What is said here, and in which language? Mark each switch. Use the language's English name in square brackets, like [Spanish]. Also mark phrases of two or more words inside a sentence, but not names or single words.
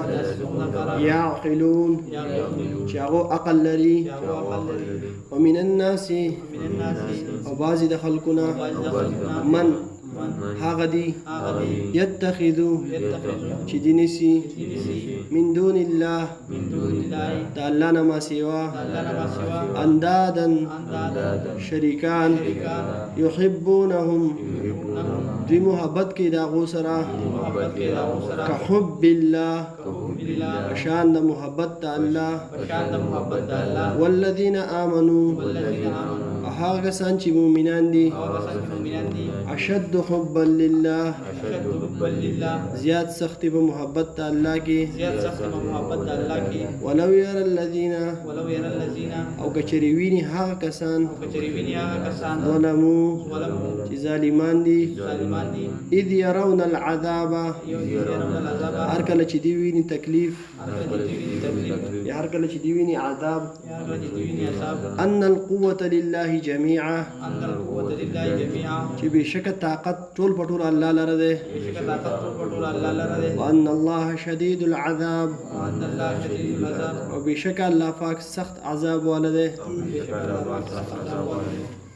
[Pashto] یعقلون چې هغو عقل لري [Arabic] ومن الناس [Pashto] او بعضې د خلکو نه من هغه دي یتخذو چې دي نیسي [Arabic] من دون الله [Pashto] د الله نه ما سوا اندادا شریکان یحبونهم دوی محبت کوي د هغو سره [Arabic] كحب الله [Pashto] شان د محبت د الله [Arabic] والذین آمنوا [Pashto] هغه کسان چې مؤمنان دي [Arabic] اشد حبا لله [Pashto] زیات سختی په محبت د الله کې [Arabic] ولو يرى الذين [Pashto] او کچری ویني هغه کسان ظلموا چې ظالمان دي [Arabic] اذ يرون العذاب [Pashto] هر کله چې دی ویني تکلیف یا هر کله چې دی ویني عذاب [Arabic] ان القوة لله جميعا ان القوة لله جميعا [Pashto] چې بشک طاقت ټول په ټول الله لره دی بشک طاقت ټول ټول الله لره دی [Arabic] وان الله شدید العذاب وان الله شدید العذاب [Pashto] او بشک الله پاک سخت عذاب والا دی بشک الله سخت عذاب والا دی